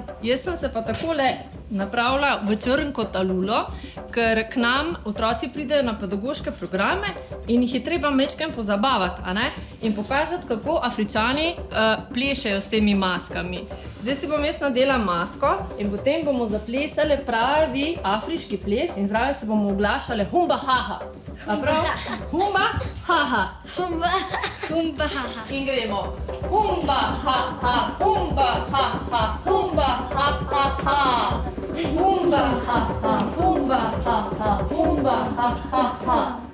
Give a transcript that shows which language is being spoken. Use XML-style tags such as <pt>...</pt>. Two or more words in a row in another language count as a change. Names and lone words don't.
<sl>Jaz sem se pa takole napravila v črn kot alulo, ker k nam otroci pridejo na pedagoške programe in jih je treba majčkeno pozabavati, a ne? In pokazati, kako Afričani plešejo s temi maskami. Zdaj si bom jaz nadela masko in potem bomo zaplesali pravi afriški ples in zraven se bomo oglašali humba haha. A prav? Humba haha. Humba, humba, haha. In gremo. Humba haha, humba haha, humba haha ha. Humba haha, humba haha, humba haha ha.</sl>